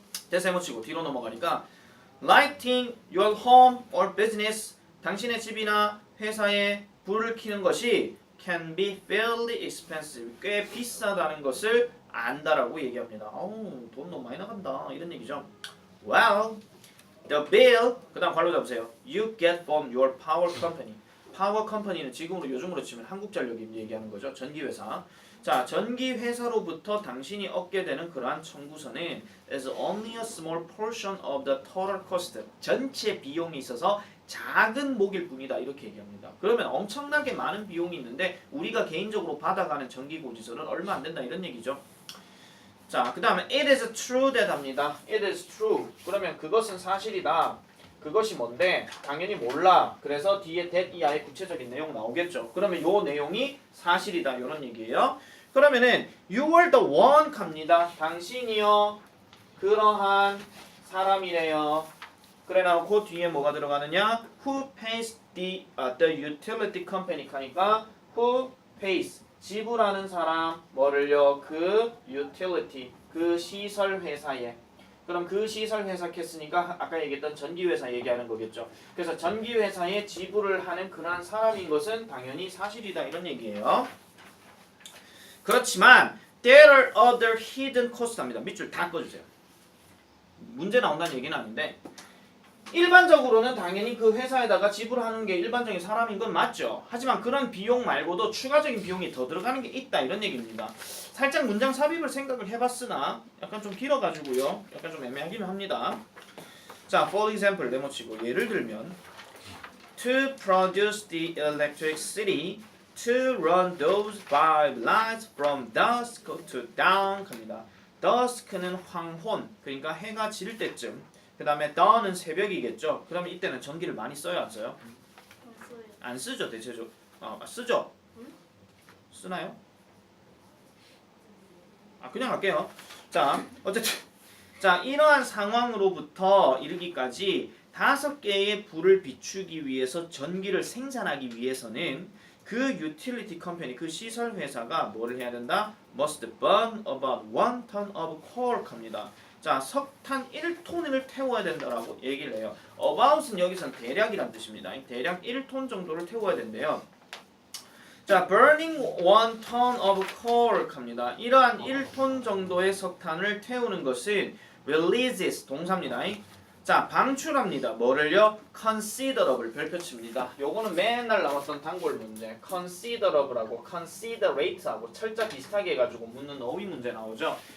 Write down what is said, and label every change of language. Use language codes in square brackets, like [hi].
[ko] 대세 못치고 뒤로 넘어가니까 [en] lighting your home or business [ko] 당신의 집이나 회사에 불을 켜는 것이 [en] can be fairly expensive [ko] 꽤 비싸다는 것을 안다라고 얘기합니다. 돈 너무 많이 나간다 이런 얘기죠. [en] Well, the bill [ko] 그 다음 관로 잡으세요. [en] You get from your power company. [ko] 파워 컴퍼니는 지금으로 요즘으로 치면 한국전력이 얘기하는 거죠. 전기회사. 자, 전기회사로부터 당신이 얻게 되는 그러한 청구서는 [en] is only a small portion of the total cost. [ko] 전체 비용이 있어서 작은 목일 뿐이다 이렇게 얘기합니다. 그러면 엄청나게 많은 비용이 있는데 우리가 개인적으로 받아가는 전기고지서는 얼마 안 된다 이런 얘기죠. 자, 그 다음에 [en] it is true that [ko] 합니다. [en] it is true. [ko] 그러면 그것은 사실이다. 그것이 뭔데? 당연히 몰라. 그래서 뒤에 that 이하의 구체적인 내용 나오겠죠. 그러면 요 내용이 사실이다 이런 얘기예요. 그러면은 [en] you were the one [ko] 갑니다. 당신이요 그러한 사람이래요. 그래 나고 그 뒤에 뭐가 들어가느냐? [en] Who pays the utility company [ko] 하니까 [en] who pays [ko] 지불하는 사람 뭐를요? 그 utility 그 시설 회사에. 그럼 그 시설 회사 했으니까 아까 얘기했던 전기 회사 얘기하는 거겠죠. 그래서 전기 회사에 지불을 하는 그러한 사람인 것은 당연히 사실이다 이런 얘기예요. 그렇지만 [en] there are other hidden costs [ko] 입니다. 밑줄 다 꺼주세요. 문제 나온다는 얘기는 아닌데 일반적으로는 당연히 그 회사에다가 지불하는 게 일반적인 사람인 건 맞죠. 하지만 그런 비용 말고도 추가적인 비용이 더 들어가는 게 있다 이런 얘기입니다. 살짝 문장 삽입을 생각을 해봤으나 약간 좀 길어가지고요. 약간 좀 애매하긴 합니다. 자, [en] for example [ko] 네모치고 예를 들면 [en] to produce the electricity to run those five lights from dusk to dawn [ko] 합니다. dusk는 황혼 그러니까 해가 질 때쯤 그 다음에 dawn은 새벽이겠죠. 그러면 이때는 전기를 많이 써요 안 써요? 안 쓰죠 대체적으로. 쓰죠? 쓰나요? 그냥 할게요. 자 어쨌든 자 이러한 상황으로부터 이르기까지 5개의 불을 비추기 위해서 전기를 생산하기 위해서는 그 유틸리티 컴퍼니 그 시설 회사가 뭐를 해야 된다? [en] must burn about 1 ton of coal [ko] 합니다. 자, 석탄 1톤을 태워야 된다라고 얘기를 해요. about은 여기서는 대략이란 뜻입니다. 대략 1톤 정도를 태워야 된대요. 자, [en] burning 1 ton of coal [ko] 합니다. 이러한 1톤 정도의 석탄을 태우는 것은 releases 동사입니다. 자, 방출합니다. 뭐를요? considerable 별표칩니다. 요거는 맨날 나왔던 단골 문제. considerable하고 considerate하고 철자 비슷하게 해가지고 묻는 어휘 문제 나오죠.